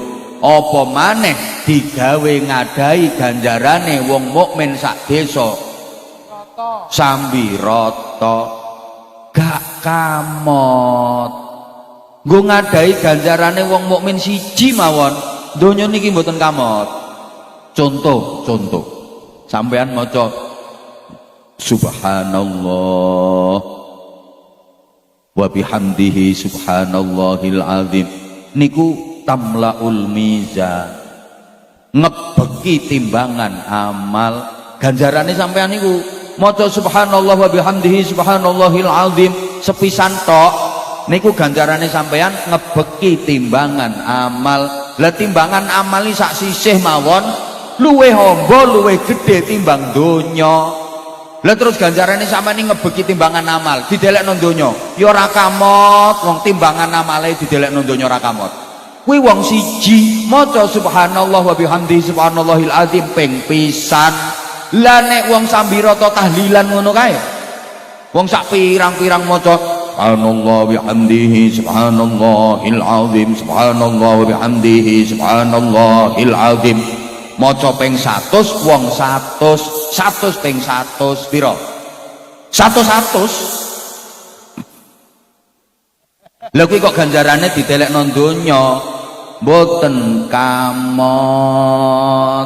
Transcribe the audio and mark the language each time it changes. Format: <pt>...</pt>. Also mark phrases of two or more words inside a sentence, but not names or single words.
<jv>Apa maneh digawe ngadai ganjarane wong mukmin sak desa sambi rata gak kamot. Nggo ngadai ganjarane wong mukmin siji mawon, donya niki mboten kamot. Contoh sampean maca</jv> <ar>سبحان الله وبحمده سبحان الله العظيم</ar> <jv>niku</jv> <ar>تملأ الميزان,</ar> <jv>ngebeki timbangan amal. Ganjarane sampean niku maca</jv> <ar>سبحان الله وبحمده سبحان الله العظيم</ar> <jv>sepisan tok niku ganjarane sampean ngebeki timbangan amal. Lah timbangan amal iki sak sisih mawon luwih amba luwih gedhe timbang donya. Lah terus ganjarane sampeyan ngebeki timbangan amal didelekno donya ya ora kamot. Wong timbangan amale didelekno donya ora kamot. Kuwi wong siji maca</jv> <ar>سبحان الله وبحمده سبحان الله العظيم</ar> <jv>ping pisan. Lah nek wong sambirata tahlilan ngono kae, wong sak pirang-pirang maca</jv> <ar>سبحان الله وبحمده سبحان الله العظيم سبحان الله وبحمده سبحان الله العظيم</ar> <jv>maca ping 100 wong 100 ping 100 pira? 100. Lha kuwi kok ganjarane didelekno donya mboten kamot.</jv>